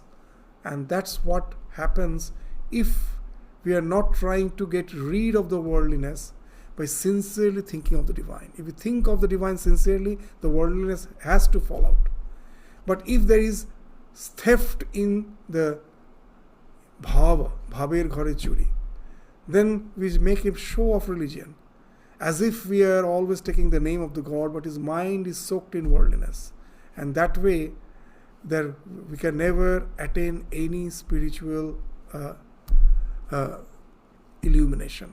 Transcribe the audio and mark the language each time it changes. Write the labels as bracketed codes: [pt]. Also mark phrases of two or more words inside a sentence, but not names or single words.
[en] And that's what happens if we are not trying to get rid of the worldliness by sincerely thinking of the divine. If we think of the divine sincerely, the worldliness has to fall out. But if there is theft in the bhava, [bn] ভাবের ঘরে চুরি, [en] then we make a show of religion, as if we are always taking the name of the God, but his mind is soaked in worldliness. And that way, there we can never attain any spiritual illumination.